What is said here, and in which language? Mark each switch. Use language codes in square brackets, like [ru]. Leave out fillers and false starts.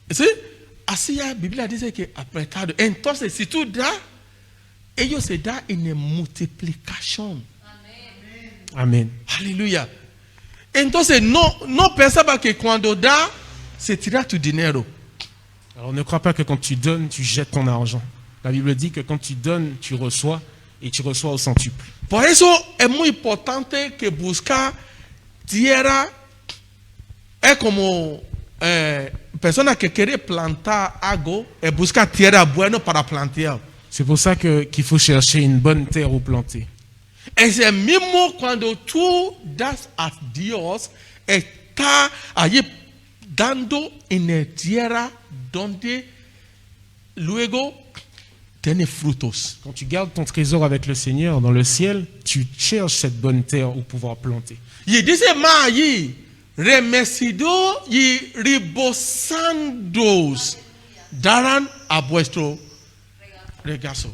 [es] ¿Sí? Así la Biblia dice que apretado. Entonces, si tú das, ellos se da en multiplicación. Amen. Aleluya. Entonces, no pensaba que cuando da, se tira tu dinero. [fr] Alors ne crois pas que quand tu donnes, tu jettes ton argent. La Bible dit que quand tu donnes, tu reçois et tu reçois au centuple. [es] Por eso es muy importante que buscar tierra. Es como persona que quiere plantar algo, buscar tierra buena para plantear. [fr] C'est pour ça qu'il faut chercher une bonne terre où planter. [es] Es el mismo cuando tú das a Dios, está allí dando en la tierra donde luego tiene frutos. [fr] Quand tu gardes ton trésor avec le Seigneur dans le ciel, tu cherches cette bonne terre où pouvoir planter. [es] Y dice más allí, remecido y rebosando darán a vuestro regazo.